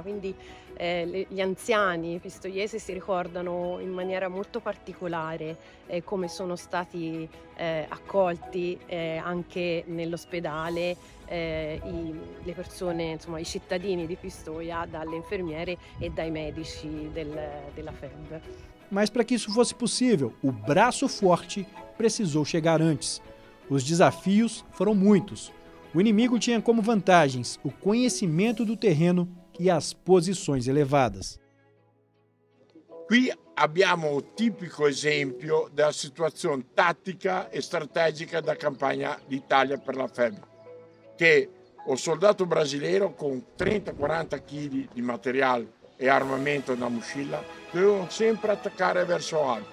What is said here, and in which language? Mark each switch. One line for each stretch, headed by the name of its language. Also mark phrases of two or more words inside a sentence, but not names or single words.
Italian: Quindi gli anziani pistoiesi si ricordano in maniera molto particolare come sono stati accolti anche nell'ospedale le persone, insomma i cittadini di Pistoia, dalle infermiere e dai medici della FEB.
Portuguese: Mas para que isso fosse possível, o braço forte precisou chegar antes. Os desafios foram muitos. O inimigo tinha como vantagens o conhecimento do terreno e as posições elevadas.
Italian: Qui abbiamo un tipico esempio della situazione tattica e strategica da campagna d'Italia per la FEB, che o soldato brasileiro con 30-40 kg di materiale e armamento
Portuguese: na mochila
Italian: dovevano sempre attaccare verso alto.